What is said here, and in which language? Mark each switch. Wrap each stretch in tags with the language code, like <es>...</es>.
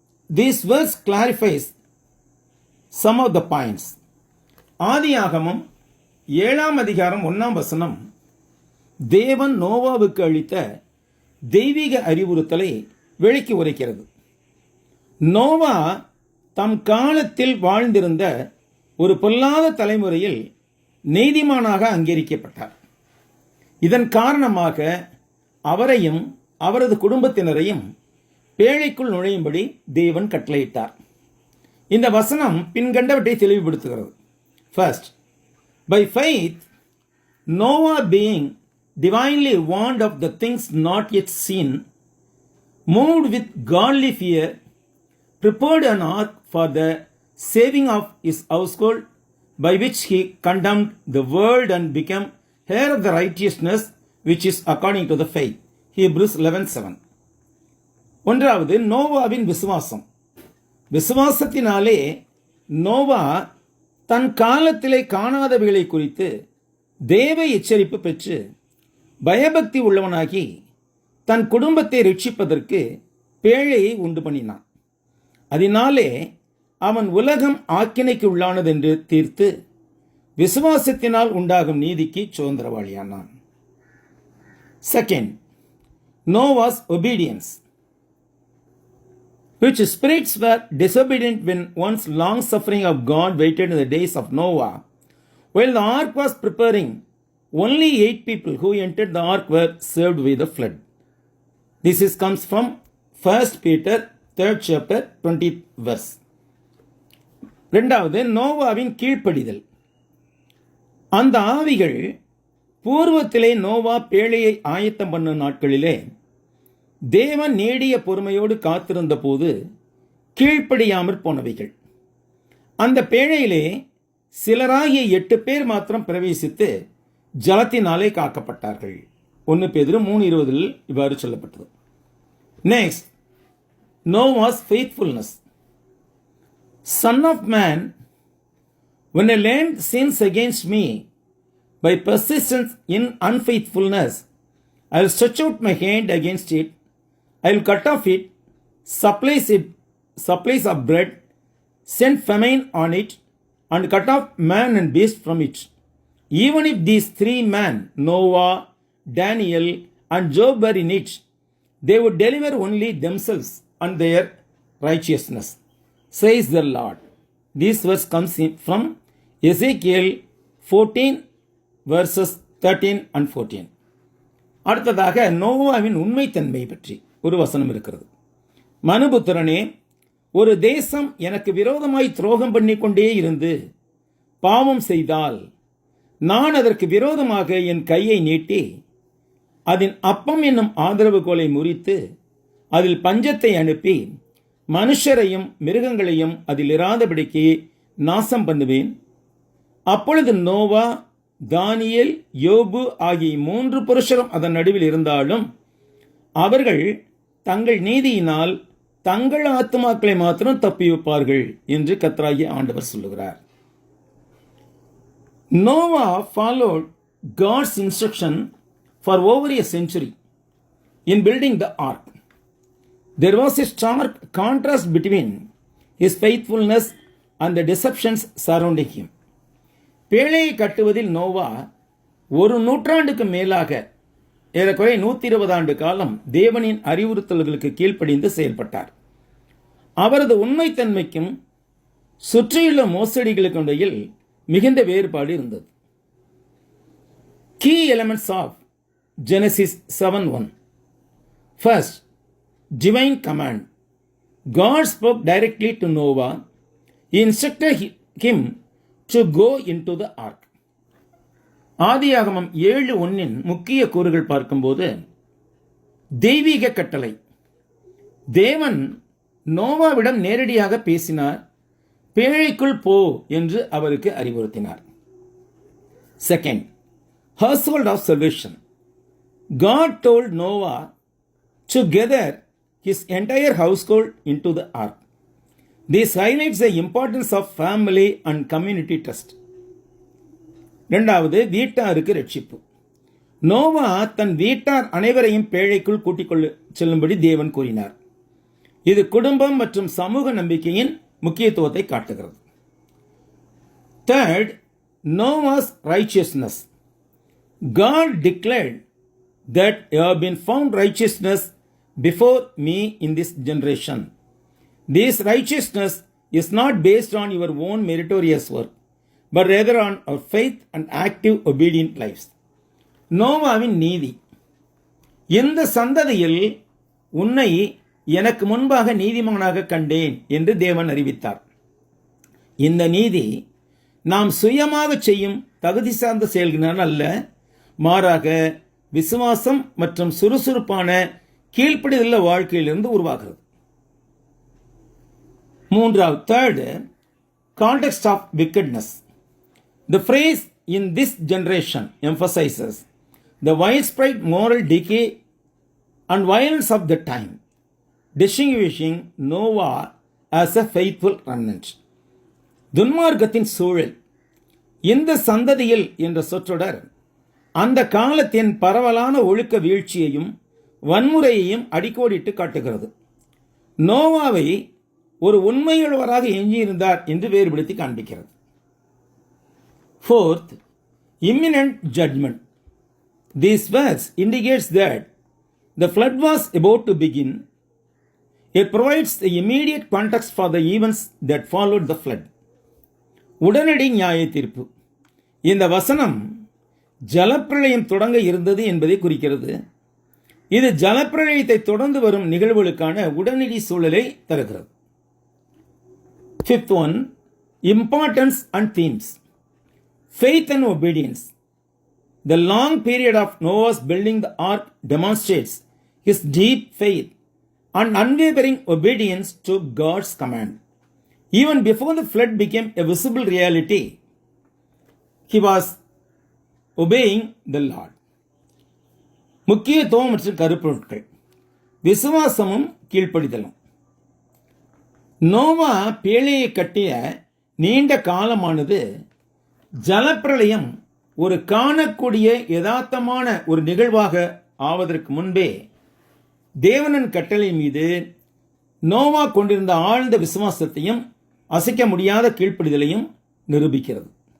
<en>This verse clarifies some of the points.</en> <ta>ஆதியாகமம் 7 அதிகாரம் 1 தேவன் நோவாவுக்கு அளித்த தெய்வீக அறிவுறுத்தலை விளக்கி உரைக்கிறது. நோவா தம் காலத்தில் வாழ்ந்திருந்த ஒரு பொல்லாத தலைமுறையில் நீதிமானாக அங்கீகரிக்கப்பட்டார். இதன் காரணமாக அவரையும் அவரது குடும்பத்தினரையும் பேழைக்குள் நுழையும்படி தேவன் கட்டளையிட்டார். இந்த வசனம் பின்கண்டவற்றை தெளிவுபடுத்துகிறது.</ta> <en>First, by faith, Noah being divinely warned of the things not yet seen, moved with godly fear, prepared an ark for the saving of his household, by which he condemned the world and became heir of the righteousness which is according to the faith. Hebrews 11:7.</en> <ta>ஒன்றாவது, நோவாவின் விசுவாசம். விசுவாசத்தினாலே நோவா தன் காலத்திலே காணாதவைகளை குறித்து தேவ எச்சரிப்பு பெற்று பயபக்தி உள்ளவனாகி தன் குடும்பத்தை ரட்சிப்பதற்கு பேழையை உண்டு பண்ணினான். அதனாலே அவன் உலகம் ஆக்கினைக்கு உள்ளானது என்று தீர்த்து விசுவாசத்தினால் உண்டாகும் நீதிக்கு சுதந்திரவாளியானான்.</ta> <en>Second, Noah's obedience. Which spirits were disobedient when once long suffering of God waited in the days of Noah. While the ark was preparing, only 8 people who entered the ark were saved with the flood. This comes from 1 Peter 3rd chapter 20th verse.</en> <ta>இரண்டாவது, நோவாவின் கீழ்ப்படிதல். அந்த ஆவிகள் பூர்வத்திலே நோவா பேழையை ஆயத்தம் பண்ணும் நாட்களிலே தேவன் நீடிய பொறுமையோடு காத்திருந்த போது கீழ்ப்படியாமற் போனவைகள். அந்த பேழையிலே சிலராகிய 8 பேர் மாத்திரம் பிரவேசித்து ஜலத்தினாலே காக்கப்பட்டார்கள். 1 பேதுரு 3:20 இவ்வாறு சொல்லப்பட்டது.</ta> <en>Next, Noah's faithfulness. Son of man, when a land sins against me by persistence in unfaithfulness, I will stretch out my hand against it. I will cut off it, supplies of bread, send famine on it, and cut off man and beast from it. Even if these 3 men, Noah, Daniel, and Job were in it, they would deliver only themselves and their righteousness, says the Lord. This verse comes from Ezekiel 14 verses 13 and 14.</en> <ta>அடுத்ததாக நோவாவின் உண்மைத்தன்மை பற்றி ஒரு வசனம் இருக்கிறது. மனுபுத்திரனே, ஒரு தேசம் எனக்கு விரோதமாய் துரோகம் பண்ணிக்கொண்டே இருந்து பாவம் செய்தால் நான் அதற்கு விரோதமாக என் கையை நீட்டி அதன் அப்பம் என்னும் ஆதரவுகோலை முறித்து அதில் பஞ்சத்தை அனுப்பி மனுஷரையும் மிருகங்களையும் அதில் இராதபடிக்கு நாசம் பண்ணுவேன். அப்பொழுது நோவா, தானியேல், யோபு ஆகிய 3 புருஷரும் அதன் நடுவில் இருந்தாலும் அவர்கள் தங்கள் நீதியினால் தங்கள் ஆத்துமாக்களை மாத்திரம் தப்பிவிப்பார்கள் என்று கர்த்தராகிய ஆண்டவர் சொல்லுகிறார்.</ta> <en>Noah followed God's instruction for over a century in building the ark. There was a stark contrast between his faithfulness and the deceptions surrounding him.</en> <ta>பேழையை கட்டுவதில் நோவா 1 நூற்றாண்டுக்கு மேலாக ஏறக்குறைய 120 ஆண்டு காலம் தேவனின் அறிவுறுத்தல்களுக்கு கீழ்ப்படிந்து செயல்பட்டார். அவரது உண்மைத்தன்மைக்கும் சுற்றியுள்ள மோசடிகளுக்கு இடையில் மிகுந்த வேறுபாடு இருந்தது.</ta> <en>Key elements of Genesis 7:1. First, divine command. God spoke directly to Noah. He instructed him to go into the ark.</en> <ta>ஆதியாகமம் 7:1 முக்கிய கூறுகள் பார்க்கும்போது தெய்வீக கட்டளை. தேவன் நோவாவிடம் நேரடியாக பேசினார். பேழைக்குள் போ என்று அவருக்கு அறிவுறுத்தினார்.</ta> <en>Second, household of salvation. God told Noah to gather his entire household into the ark. This highlights the importance of family and community trust.</en> <ta>இரண்டாவது, வீட்டாருக்கு ரட்சிப்பு. நோவா தன் வீட்டார் அனைவரையும் பேழைக்குள் கூட்டிக் செல்லும்படி தேவன் கூறினார். இது குடும்பம் மற்றும் சமூக நம்பிக்கையின் முக்கியத்துவத்தை காட்டுகிறது.</ta> <en>Third, Noah's righteousness. God declared that you have been found righteousness before me in this generation. This righteousness is not based on your own meritorious work, but rather on our faith and active obedient lives.</en> <ta>நோவாவின் நீதி. இந்த சந்ததியில் உன்னை எனக்கு முன்பாக நீதிமானாக கண்டேன் என்று தேவன் அறிவித்தார். இந்த நீதி நாம் சுயமாக செய்யும் தகுதி சார்ந்த செயல்களினால் அல்ல, மாறாக விசுவாசம் மற்றும் சுறுசுறுப்பான கீழ்ப்படிதல் வாழ்க்கையிலிருந்து உருவாகிறது. மூன்றாவது,</ta> <en>third, context of wickedness. The phrase in this generation emphasizes the widespread moral decay and violence of the time, distinguishing Noah as a faithful remnant.</en> <ta>துன்மார்க்கத்தின் சூழல். இந்த சந்ததியில் என்ற சொற்றொடர் அந்த காலத்தின் பரவலான ஒழுக்க வீழ்ச்சியையும் வன்முறையையும் அடிக்கோடிட்டு காட்டுகிறது. நோவாவை ஒரு உண்மையுள்ளவராக எஞ்சியிருந்தார் என்று வேறுபடுத்தி காண்பிக்கிறது.</ta> <en>Fourth, imminent judgment. This verse indicates that the flood was about to begin. It provides the immediate context for the events that followed the flood.</en> <ta>உடனடி நியாய தீர்ப்பு. இந்த வசனம் ஜலப்பிரளயம் தொடங்க இருந்தது என்பதை குறிக்கிறது. இது ஜலப்பிரளயத்தை தொடர்ந்து வரும் நிகழ்வுகளுக்கான உடனடி சூழலை தருகிறது.</ta> <en>Fifth one, importance and themes. Faith and obedience. The long period of Noah's building the ark demonstrates his deep faith and unwavering obedience to God's command. Even before the flood became a visible reality, he was obeying the Lord.</en> <ta>முக்கியத்துவம் மற்றும் கருப்பொருட்கள். விசுவாசமும் கீழ்ப்படிதலும். நோவா பேழையை கட்டிய நீண்ட காலமானது ஜலப்பிரளயம் ஒரு காணக்கூடிய யதார்த்தமான ஒரு நிகழ்வாக ஆவதற்கு முன்பே தேவனின் கட்டளை மீது நோவா கொண்டிருந்த ஆழ்ந்த விசுவாசத்தையும் அசைக்க முடியாத கீழ்ப்படிதலையும் நிரூபிக்கிறது.</ta>